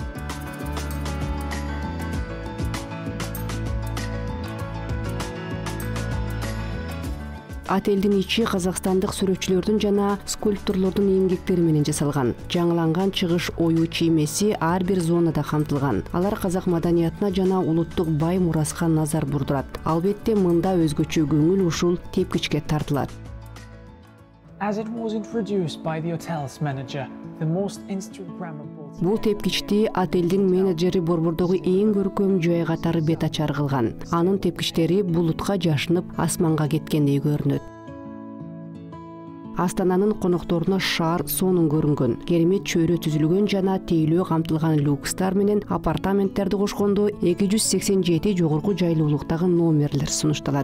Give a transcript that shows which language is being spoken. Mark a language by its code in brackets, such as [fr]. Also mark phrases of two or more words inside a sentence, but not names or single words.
[ky] Отелдин ичи казакстандык сүрөтчүлөрдүн жана скульпторлордун эмгектери менен жасалган. Жаңыланган чыгыш ою чиймеси ар бир зонада камтылган. Алар казак маданиятына жана улуттук бай мураска назар бурдурат. Албетте мында өзгөчө көңүл ушул тепкичке тартылат. [en] As it was introduced by the hotel's manager, the most Instagrammable. [ky] Бул тепкичти отелдин менеджери Борбордогу эң көркөм жай катары бет ачар кылган. Анын тепкичтери булутка жашынып, асманга кеткендей көрүнөт. Астананын конокторуна шаар сонун көрүнгөн. Керемет чөйрө түзүлгөн жана тейлөө камтылган люкстар менен апартаменттерди кошкондо 287 жогорку жайлуулуктагы номерлер сунушталат.